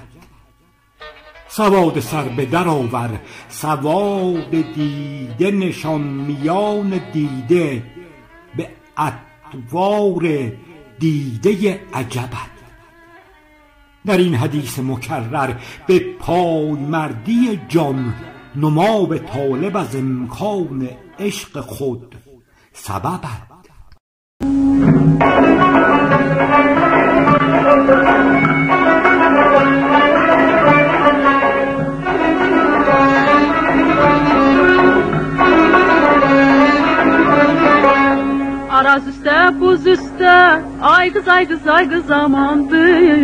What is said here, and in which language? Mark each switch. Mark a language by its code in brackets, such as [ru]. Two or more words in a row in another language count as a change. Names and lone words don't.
[fa] سواد سر به در آور، سواد دیده نشان میان دیده، به اطوار دیده عجبت. در این حدیث مکرر به پایمردی جان، نما به طالب از امکان عشق خود سببت. [az] Araz üstə, buz üstə, ay qız, ay qız, ay qız amandır.